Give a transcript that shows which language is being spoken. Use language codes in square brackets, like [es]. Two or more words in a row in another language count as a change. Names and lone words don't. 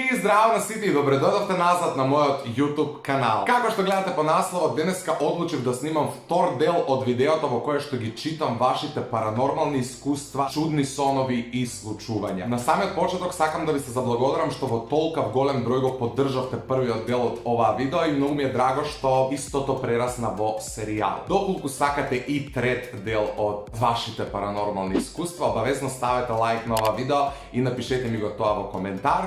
[mk] Здраво на сите и добродошли назад на мој YouTube канал. Како што гледате по насловот, денеска одлучив да снимам втор дел од видеото во које што ги čitam вашите паранормални искуства, чудни сонови и случувања. На самиот почеток сакам да ви се заблагодарам што во толкав голем број го поддржавте првиот дел од оваа видео и многу ми е драго што истото прерасна во серијал. Доколку сакате и трет дел од вашите паранормални искуства, обавезно ставете лайк на ова видео и напишете ми го тоа во коментар.